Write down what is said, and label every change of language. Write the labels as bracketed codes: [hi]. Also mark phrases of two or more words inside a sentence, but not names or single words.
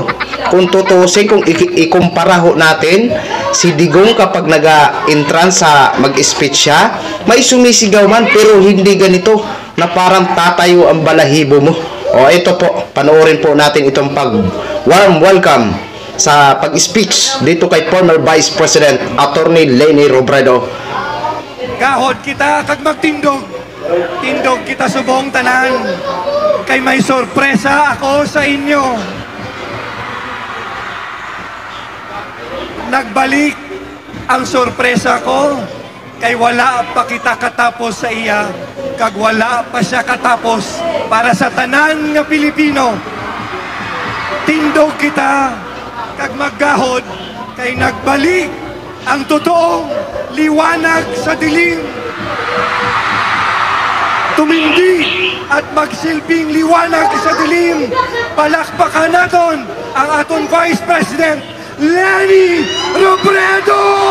[tl] Kung tutusin, kung ikumpara ho natin, si Digong kapag nag-entrance sa mag-speech siya, may sumisigaw man, pero hindi ganito, na parang tatayo ang balahibo mo. Ito po, panoorin po natin itong [en] warm welcome [tl] sa pag-speech dito kay former Vice President Attorney Leni Robredo. [hil] Kahod kita kag magtindog. Tindog kita subong tanan. Kay may sorpresa ako sa inyo. Nagbalik ang sorpresa ko. Kay wala pa kita katapos sa iya. Kag wala pa siya katapos para sa tanan nga Pilipino. Tindog kita kag maggahod. Kay nagbalik ang totoong liwanag sa dilim. [tl] Tumindi at magsilbing liwanag sa dilim. [hil] Palakpakan naton ang aton Vice President Leni Robredo!